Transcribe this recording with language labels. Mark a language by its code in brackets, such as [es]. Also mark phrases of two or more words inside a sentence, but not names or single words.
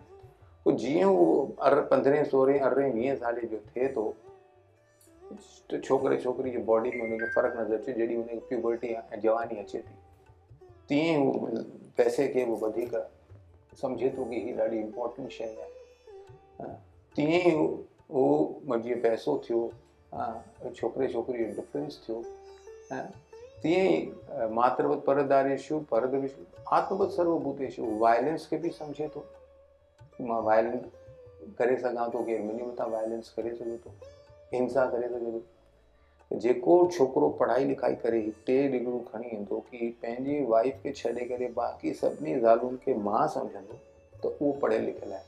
[sd] पोइ जीअं उहो 15, 16, 18, 20 साल जो थिए थो त छोकिरे छोकिरी जी बॉडी में उनखे फ़र्क़ु नज़र अचे, जॾहिं उनखे प्यूबर्टी ऐं जवानी अचे थी, तीअं हू पैसे खे उहो वधीक सम्झे थो कि हीअ ॾाढी इम्पोर्टेंट शइ आहे। तीअं ई उहो जीअं पैसो थियो, छोकिरे छोकिरी जो डिफरेंस थियो, तीअं ई [sa] मातृवत परदारेषु परद्रविषु आत्मवत सर्वभूतेषु [sd] वायलेंस खे बि सम्झे थो, मां वायलेंट करे सघां थो, केरु मुंहिंजे मथां वायलेंस करे सघे थो, हिंसा करे सघे थो। जेको छोकिरो पढ़ाई लिखाई करे 3 डिग्रियूं खणी ईंदो कि पंहिंजी वाइफ खे छॾे करे बाक़ी सभिनी ज़ालुनि खे मां सम्झंदो त उहो पढ़ियल लिखियल आहे।